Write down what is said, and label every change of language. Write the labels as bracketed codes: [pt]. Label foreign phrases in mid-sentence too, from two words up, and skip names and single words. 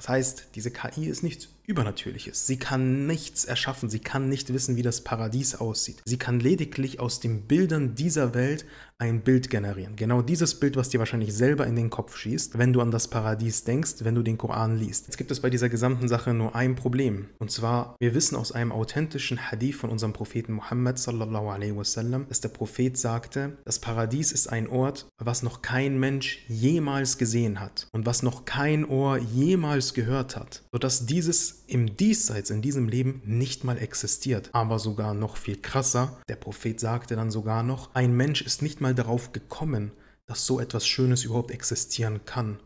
[de] Das heißt, diese KI ist nichts Übernatürliches. Sie kann nichts erschaffen, sie kann nicht wissen, wie das Paradies aussieht. Sie kann lediglich aus den Bildern dieser Welt ein Bild generieren. Genau dieses Bild, was dir wahrscheinlich selber in den Kopf schießt, wenn du an das Paradies denkst, wenn du den Koran liest. Jetzt gibt es bei dieser gesamten Sache nur ein Problem. Und zwar, wir wissen aus einem authentischen Hadith von unserem Propheten Muhammad [ar] صلى الله عليه وسلم, [de] dass der Prophet sagte, das Paradies ist ein Ort, was noch kein Mensch jemals gesehen hat und was noch kein Ohr jemals gehört hat, sodass dieses im Diesseits, in diesem Leben nicht mal existiert. Aber sogar noch viel krasser, der Prophet sagte dann sogar noch, ein Mensch ist nicht mal darauf gekommen, dass so etwas Schönes überhaupt existieren kann.